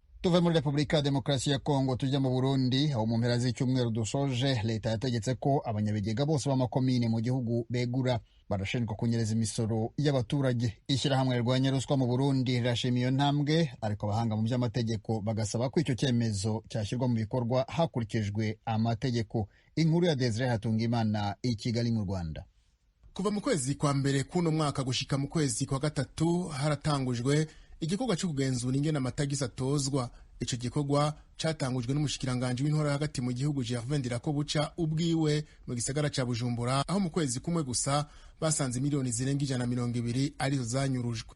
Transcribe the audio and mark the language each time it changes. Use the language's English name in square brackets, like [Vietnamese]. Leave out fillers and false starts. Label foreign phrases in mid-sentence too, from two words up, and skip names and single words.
[Kinyarwanda] Tuve muri Repubulika ya Demokarasi ya Kongo tujya mu Burundi, aho mu mpera z'icyumweru dusoje leta yategetse ko abanyabigega bose b'amakomine mu gihugu begura. barashinjwa kunyereza imisoro y'abaturage. Ishyirahamwe rirwanya ruswa mu Burundi rirashima iyo ntambwe, ariko abahanga mu by'amategeko bagasaba ko icyo cyemezo cyashyirwa mu bikorwa hakurikijwe amategeko. Inkuru ya Desire Hatungimana i Kigali mu Rwanda. [Rundi] Kuva mu kwezi kwa mbere kuno mwaka gushika mu kwezi kwa gatatu haratangujwe igikorwa cyo kugenzura ingene amatagisi atozwa. Ico gikorwa catangujwe n'umushikiranganje w'intora hagati mu gihugu Gervais Ndirakobuca ubwiwe mu gisagara ca Bujumbura, aho mu kwezi kumwe gusa basanze miliyoni zirenga 120 arizo zanyurujwe.